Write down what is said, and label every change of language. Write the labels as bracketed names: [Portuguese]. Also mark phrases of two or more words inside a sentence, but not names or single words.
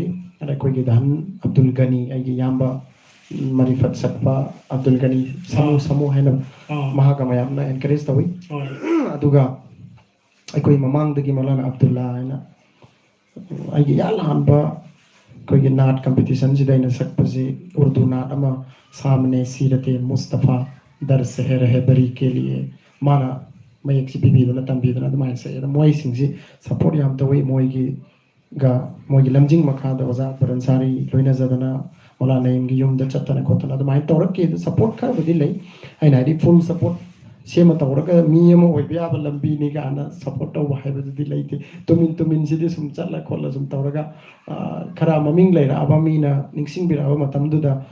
[Manipuri] ꯑꯗ ꯑꯩꯈꯣꯏꯒꯤ ꯗꯍꯟ ꯑꯕꯗꯨꯜ ꯒꯅꯤ ꯑꯩꯒꯤ ꯏꯌꯥꯝꯕ ꯃꯔꯤꯐꯠ ꯁꯛꯄ ꯑꯕꯗꯨꯜ ꯒꯅꯤ ꯁꯃꯨ ꯍꯥꯏꯅ ꯃꯍꯥꯛꯀ ꯃꯌꯥꯝꯅ ꯑꯦꯟꯀꯔꯦꯖ ꯇꯧꯋꯤ ꯑꯗꯨꯒ ꯑꯩꯈꯣꯏ ꯃꯃꯥꯡꯗꯒꯤ ꯃꯧꯂꯥꯅ ꯑꯕꯗꯨꯜꯂꯥ ꯍꯥꯏꯅ ꯑꯩꯒꯤ ꯏꯍꯥꯟ ꯍꯥꯟꯕ ꯑꯩꯈꯣꯏꯒꯤ ꯅꯥꯠ ꯀꯝꯄꯤꯇꯤꯁꯟꯁꯤꯗ ꯑꯩꯅ ꯁꯛꯄꯁꯤ ꯎꯔꯗꯨ ꯅꯥꯠ ꯑꯃ [Urdu] سامنے سیرت مصطفیٰ در سحر ہے بری کے لیے مانا [Manipuri] ꯃꯌꯦꯛꯁꯤ ꯄꯤꯕꯤꯗꯨꯅ ꯇꯝꯕꯤꯗꯨꯅ ꯑꯗꯨꯃꯥꯏꯅ ꯁꯛꯑꯦ ꯑꯗꯣ ꯃꯣꯏꯁꯤꯡꯁꯤ ꯁꯞꯄꯣꯔꯠ ꯌꯥꯝ ꯇꯧꯋꯤ ꯃꯣꯏꯒꯤ ꯂꯝꯖꯤꯡ ꯃꯈꯥꯗ ꯑꯣꯖꯥ ꯑꯛꯕꯔ ꯑꯟꯁꯥꯔꯤ ꯂꯣꯏꯅꯖꯗꯅ ꯃꯧꯂꯥ ꯅꯌꯤꯝꯒꯤ ꯌꯨꯝꯗ ꯆꯠꯇꯅ ꯈꯣꯠꯇꯅ ꯑꯗꯨꯃꯥꯏꯅ ꯇꯧꯔꯛꯈꯤ ꯑꯗꯨ ꯁꯞꯄꯣꯔꯠ ꯈꯔꯕꯨꯗꯤ ꯂꯩ ꯑꯩꯅ ꯍꯥꯏꯗꯤ [English] full support [Manipuri] ꯁꯦꯝꯃ ꯇꯧꯔꯒ ꯃꯤ ꯑꯃ ꯑꯣꯏꯕ ꯌꯥꯕ ꯂꯝꯕꯤꯅꯤ ꯀꯥꯏꯅ ꯁꯞꯄꯣꯔꯠ ꯇꯧꯕ ꯍꯥꯏꯕꯗꯨꯗꯤ ꯂꯩꯇꯦ ꯇꯨꯃꯤꯟꯁꯤꯗꯤ ꯁꯨꯝ ꯆꯠꯂ ꯈꯣꯠꯂ ꯁꯨꯝ ꯇꯧꯔꯒ ꯈꯔ ꯃꯃꯤꯡ ꯂꯩꯔꯛꯑꯕ ꯃꯤꯅ ꯅꯤꯡꯁꯤꯡꯕꯤꯔꯛꯑꯕ ꯃꯇꯝꯗꯨꯗ